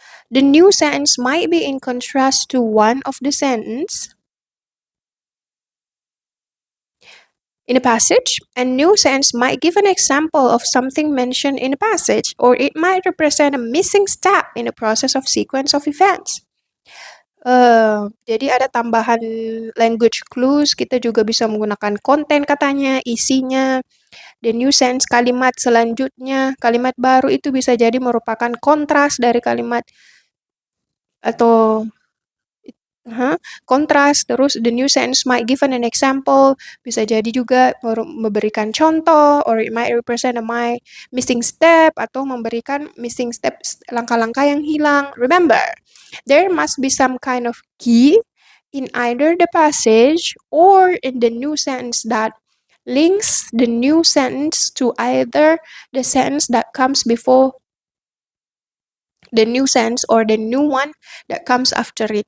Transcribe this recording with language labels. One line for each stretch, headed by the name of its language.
English: The new sentence might be in contrast to one of the sentence in a passage, a new sentence might give an example of something mentioned in a passage, or it might represent a missing step in the process of sequence of events.
Indonesian: Jadi ada tambahan language clues, kita juga bisa menggunakan konten katanya, isinya,
English: the new sentence kalimat selanjutnya, kalimat baru itu bisa jadi merupakan kontras dari kalimat atau kontras, terus the new sentence might give an example,
Indonesian: bisa jadi juga memberikan contoh,
English: or it might represent a missing step,
Indonesian: atau memberikan missing step, langkah-langkah yang hilang.
English: Remember, there must be some kind of key in either the passage or in the new sentence that links the new sentence to either the sentence that comes before the new sentence or the new one that comes after it.